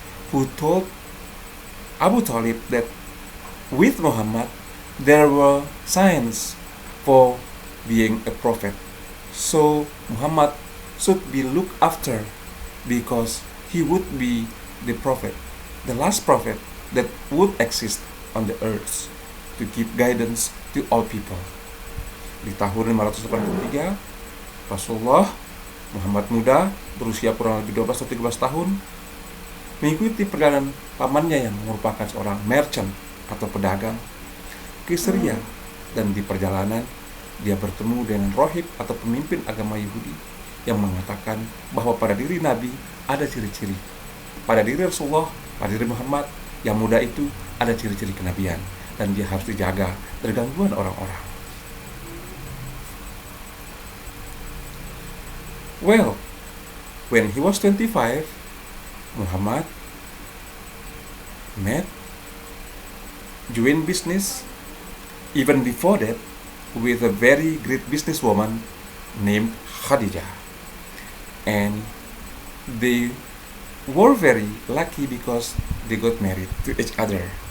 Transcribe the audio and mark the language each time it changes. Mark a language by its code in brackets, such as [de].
[en] who told Abu Talib that with Muhammad there were signs for being a prophet, so Muhammad should be looked after because he would be the prophet, the last prophet that would exist on the earth to give guidance to all people. [id] Di tahun 583, Rasulullah Muhammad muda, berusia kurang lebih 12 atau 13 tahun, mengikuti perjalanan pamannya yang merupakan seorang merchant atau pedagang ke Syria, dan di perjalanan dia bertemu dengan rohib atau pemimpin agama Yahudi yang mengatakan bahwa pada diri Nabi ada ciri-ciri, pada diri Rasulullah, pada diri Muhammad yang muda itu ada ciri-ciri kenabian, dan dia harus dijaga dari gangguan orang-orang. [en] Well, when he was 25, Muhammad joined business even before that with a very great businesswoman named Khadijah, and they were very lucky because they got married to each other.